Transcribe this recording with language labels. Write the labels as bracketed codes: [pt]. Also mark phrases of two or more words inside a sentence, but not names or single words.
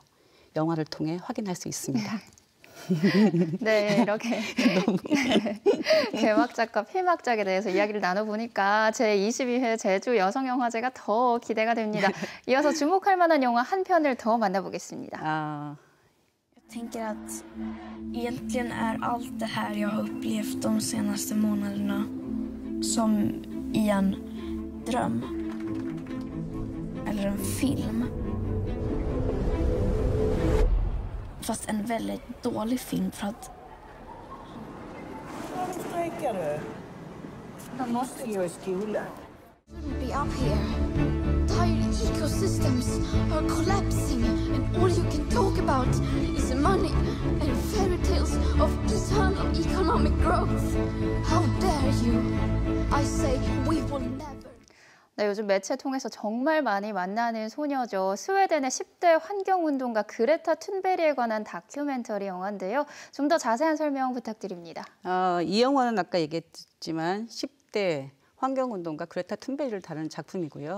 [ko] 영화를 통해 확인할 수 있습니다. 네, 이렇게 개막작과 폐막작에 대해서 이야기를 나눠보니까 제22회 제주 여성영화제가 더 기대가 됩니다. 이어서 주목할 만한 영화 한 편을 더 만나보겠습니다. [sv] Jag tänker att egentligen är allt det här jag har upplevt de senaste månaderna som i en dröm eller en film. Fast en väldigt dålig film för att... Varför strejkar du? Man måste gå i skolan. [en] Shouldn't be up here. Entire ecosystems are collapsing and all you can talk about is money and fairy tales of eternal economic growth. How dare you? I say we will never... [ko] 네, 요즘 매체 통해서 정말 많이 만나는 소녀죠. 스웨덴의 10대 환경운동가 그레타 툰베리에 관한 다큐멘터리 영화인데요. 좀 더 자세한 설명 부탁드립니다. 이 영화는 아까 얘기했지만 10대 환경운동가 그레타 툰베리를 다루는 작품이고요.